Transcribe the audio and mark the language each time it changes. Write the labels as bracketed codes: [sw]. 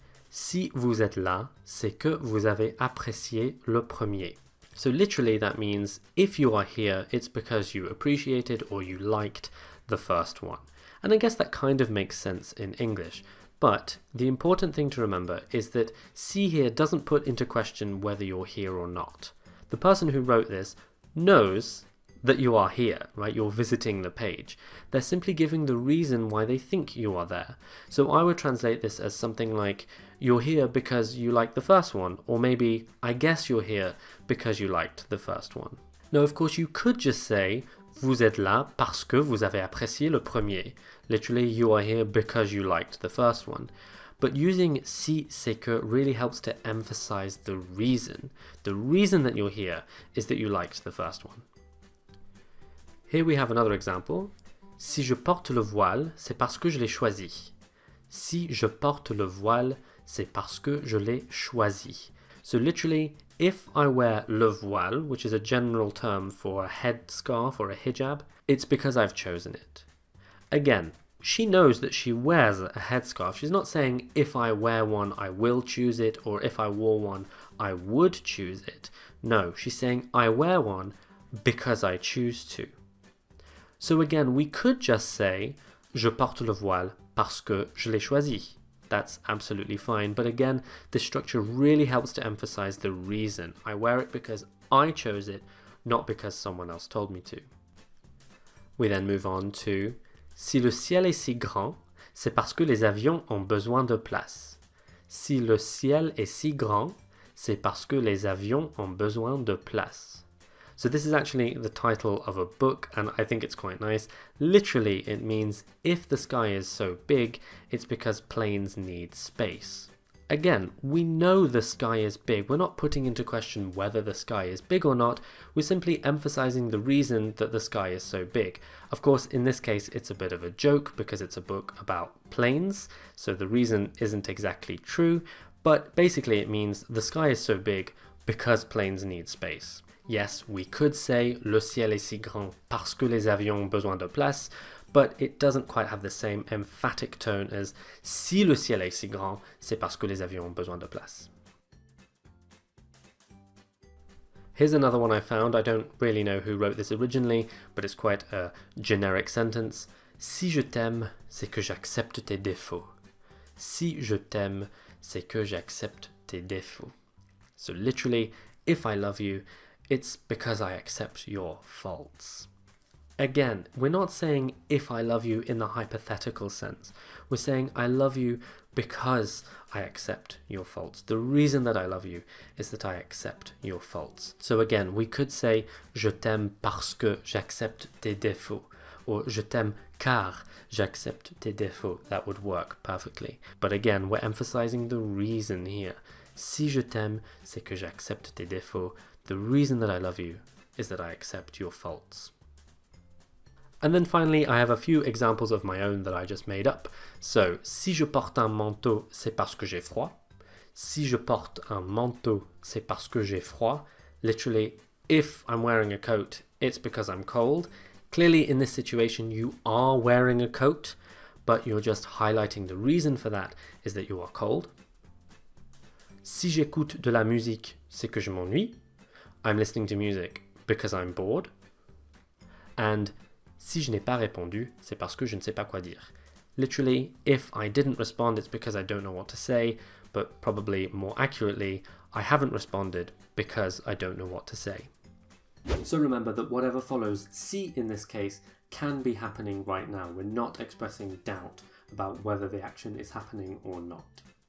[fr] Si vous êtes là, c'est que vous avez apprécié le premier. [en] So literally that means if you are here, it's because you appreciated or you liked the first one. And I guess that kind of makes sense in English. But the important thing to remember is that si here doesn't put into question whether you're here or not. The person who wrote this knows that you are here, right? You're visiting the page. They're simply giving the reason why they think you are there. So I would translate this as something like, you're here because you liked the first one, or maybe, I guess you're here because you liked the first one. Now, of course, you could just say, [fr] vous êtes là parce que vous avez apprécié le premier. [en] Literally, you are here because you liked the first one. But using si c'est que really helps to emphasize the reason. The reason that you're here is that you liked the first one. Here we have another example. [fr] Si je porte le voile, c'est parce que je l'ai choisi. Si je porte le voile, c'est parce que je l'ai choisi. [en] So literally, if I wear le voile, which is a general term for a headscarf or a hijab, it's because I've chosen it. Again, she knows that she wears a headscarf. She's not saying if I wear one, I will choose it, or if I wore one, I would choose it. No, she's saying I wear one because I choose to. So again, we could just say [fr] je porte le voile parce que je l'ai choisi. [en] That's absolutely fine. But again, this structure really helps to emphasize the reason. I wear it because I chose it, not because someone else told me to. We then move on to [fr] si le ciel est si grand, c'est parce que les avions ont besoin de place. Si le ciel est si grand, c'est parce que les avions ont besoin de place. [en] So this is actually the title of a book, and I think it's quite nice. Literally, it means if the sky is so big, it's because planes need space. Again, we know the sky is big. We're not putting into question whether the sky is big or not. We're simply emphasizing the reason that the sky is so big. Of course, in this case, it's a bit of a joke because it's a book about planes, so the reason isn't exactly true, but basically it means the sky is so big because planes need space. Yes, we could say [fr] le ciel est si grand parce que les avions ont besoin de place, [en] but it doesn't quite have the same emphatic tone as [fr] si le ciel est si grand, c'est parce que les avions ont besoin de place. [en] Here's another one I found. I don't really know who wrote this originally, but it's quite a generic sentence. [fr] Si je t'aime, c'est que j'accepte tes défauts. Si je t'aime, c'est que j'accepte tes défauts. [en] So literally, if I love you, it's because I accept your faults. Again, we're not saying if I love you in the hypothetical sense. We're saying I love you because I accept your faults. The reason that I love you is that I accept your faults. So again, we could say [fr] je t'aime parce que j'accepte tes défauts, or je t'aime car j'accepte tes défauts. [en] That would work perfectly. But again, we're emphasizing the reason here. [fr] Si je t'aime, c'est que j'accepte tes défauts. [en] The reason that I love you is that I accept your faults. And then finally, I have a few examples of my own that I just made up. [fr] So, si je porte un manteau, c'est parce que j'ai froid. Si je porte un manteau, c'est parce que j'ai froid. [en] Literally, if I'm wearing a coat, it's because I'm cold. Clearly, in this situation, you are wearing a coat, but you're just highlighting the reason for that is that you are cold. [fr] Si j'écoute de la musique, c'est que je m'ennuie. [en] I'm listening to music because I'm bored. [fr] And si je n'ai pas répondu, c'est parce que je ne sais pas quoi dire. [en] Literally, if I didn't respond, it's because I don't know what to say, but probably more accurately, I haven't responded because I don't know what to say. So remember that whatever follows si in this case can be happening right now. We're not expressing doubt about whether the action is happening or not.